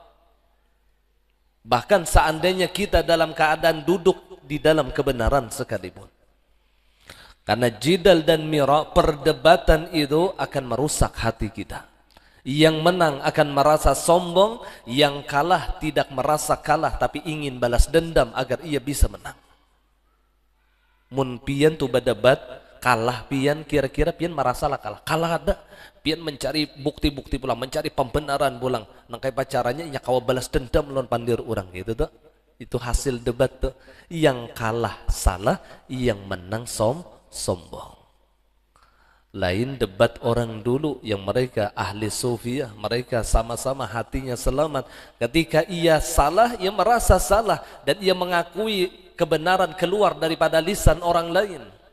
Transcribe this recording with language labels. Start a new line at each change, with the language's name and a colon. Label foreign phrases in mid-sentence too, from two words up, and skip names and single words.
Indonesian: Bahkan seandainya kita dalam keadaan duduk di dalam kebenaran sekalipun. Karena jidal dan mira, perdebatan itu akan merusak hati kita. Yang menang akan merasa sombong, yang kalah tidak merasa kalah tapi ingin balas dendam agar ia bisa menang.
Banjar: Mun pian tu berdebat, kalah pian kira-kira pian merasalah kalah. Kalah ada, pian mencari bukti-bukti pulang, mencari pembenaran pulang. Nangkai pacarannya nya kawa balas dendam lawan pandir orang gitu tuh.
Indonesian: Itu hasil debat tuh. Yang kalah salah, yang menang sombong. Lain debat orang dulu yang mereka ahli sufiah, mereka sama-sama hatinya selamat. Ketika ia salah, ia merasa salah dan ia mengakui kebenaran keluar daripada lisan orang lain.